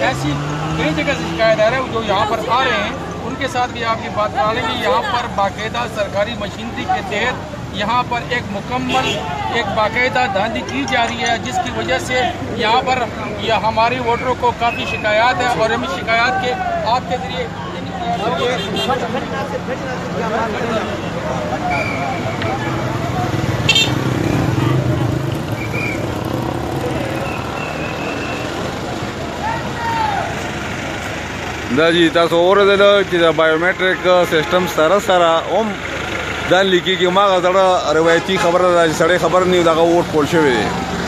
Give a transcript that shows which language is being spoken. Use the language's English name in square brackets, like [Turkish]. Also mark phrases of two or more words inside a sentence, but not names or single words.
[Urdu] ایسی کئی جگہ سے شکایت آ رہا ہے، جو یہاں پر آ رہے ہیں ان کے ساتھ بھی آپ کی بات کرا لیں گے. یہاں پر باقاعدہ سرکاری مشینری کے تحت یہاں پر ایک مکمل ایک باقاعدہ دھاندلی کی جا رہی ہے، جس کی وجہ سے یہاں پر یہ ہمارے ووٹروں کو کافی شکایت ہے اور ہم اس شکایت کے آپ کے ذریعے [Pashto] دا जी تاسو اوریدل چې د بایومټریک سیستم سره هم ځان لیکي کې ما غزړه روایتي خبره ده چې سړی خبر نه دغه ووټ پول شوی دی.